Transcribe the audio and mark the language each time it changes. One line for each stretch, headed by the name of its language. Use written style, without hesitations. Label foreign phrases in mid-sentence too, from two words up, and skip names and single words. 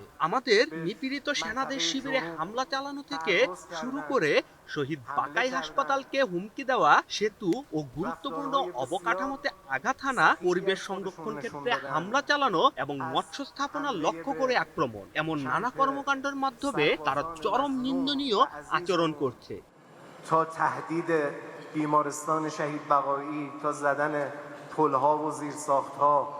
Bangla: আমাদের নিপীড়িত সেনাদের শিবিরে হামলা চালানো থেকে শুরু করে শহীদ বাকাই হাসপাতালকে হুমকি দেওয়া, সেতু ও গুরুত্বপূর্ণ অবকাঠামোতে আঘাত হানা, পরিবেশ সংরক্ষণ ক্ষেত্রে হামলা চালানো এবং মৎস্য স্থাপনা লক্ষ্য করে আক্রমণ, এমন নানা কর্মকাণ্ডের মাধ্যমে তারা চরম নিন্দনীয় আচরণ করছে।
Persian: تا تهدید بیمارستان شهید بقایی، تا زدن پلها و زیرساختها.